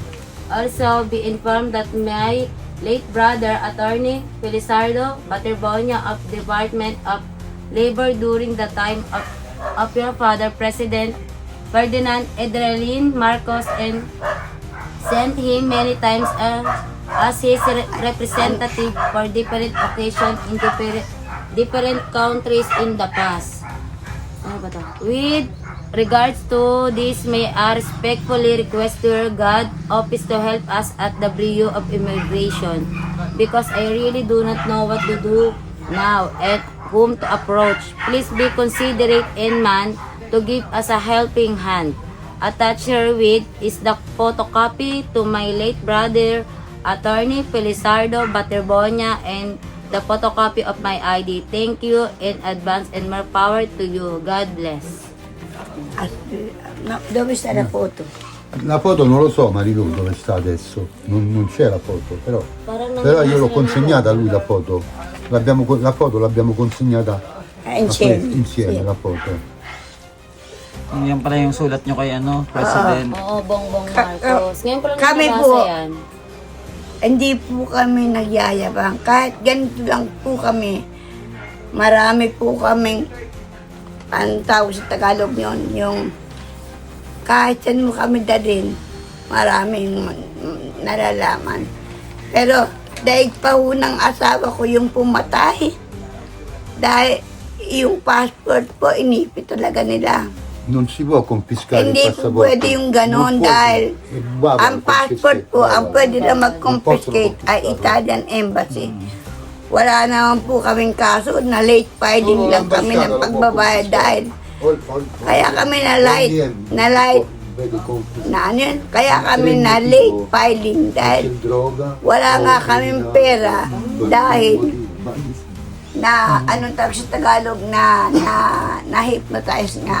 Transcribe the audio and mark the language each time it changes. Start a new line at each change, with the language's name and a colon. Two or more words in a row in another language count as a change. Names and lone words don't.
English: Also, be informed that my late brother, Attorney Felizardo Baterbonia of Department of Labor during the time of your father, President Ferdinand Edralin Marcos, and sent him many times as his representative for different occasions in different countries in the past.
Filipino: Ano ba to?
English: With regards to this, may I respectfully request to your God office to help us at the Bureau of Immigration because I really do not know what to do now and whom to approach. Please be considerate and man to give us a helping hand. Attached herewith is the photocopy to my late brother, Attorney Felizardo Baterbonia, and the photocopy of my ID. Thank you in advance and more power to you. God bless.
Italian: Dove sta la foto? La foto non lo so Marilu dove sta adesso, non c'è la foto, però
Filipino: Parang
Italian: io l'ho consegnata a lui la foto. La foto l'abbiamo consegnata insieme Sì. la foto.
Filipino: Yan pala yung sulat nyo kay President. Oo, Bongbong Marcos. Ngayon ko lang Kami nabasa po. yan. Hindi po kami nagyayabang. Kahit ganito lang po kami. Marami po kaming, ang tawag sa Tagalog yun, yung kahit saan mo kami dalhin, maraming nalalaman. Pero dahil pa ho ng asawa ko yung pumatay, dahil yung passport po, inipit talaga nila.
Italian: Non si può confiscare
Filipino: Hindi
Italian: il
Filipino: po
Italian: passaporto.
Filipino: pwede yung ganon
Italian: Non può-
Filipino: dahil
Italian: Guarda,
Filipino: ang passport po, ang pwede na mag-confiscate
Italian: Non
Filipino: ay Italian Embassy. Wala naman po kaming kaso na
English: late filing
Filipino: lang kami ng pagbabayad dahil kaya kami na late, na ano yun, kaya kami na
English: late filing
Filipino: dahil wala nga kaming pera dahil na anong tawag sa Tagalog na hypnotize nga.